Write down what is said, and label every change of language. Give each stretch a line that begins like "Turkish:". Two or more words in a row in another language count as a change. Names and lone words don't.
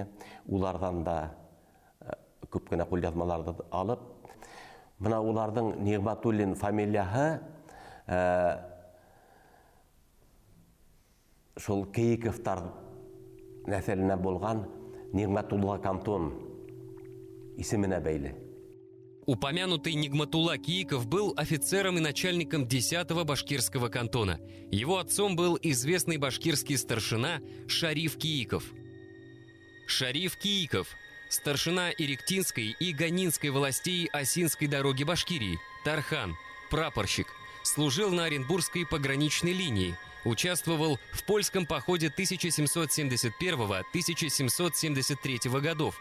Bashkir: Улардан да күп кенә кулъязмаларды алып, менә уларның Нигъмәтуллин фамилияһы шул Кииковтар нәселенә булган Нигъмәтулла Кантон исеменә бәйле.
Russian: Упомянутый Нигматулла Кииков был офицером и начальником 10-го башкирского кантона. Его отцом был известный башкирский старшина Шариф Кииков. Шариф Кииков – старшина Иректинской и Ганинской властей Осинской дороги Башкирии, Тархан, прапорщик, служил на Оренбургской пограничной линии, участвовал в польском походе 1771-1773 годов.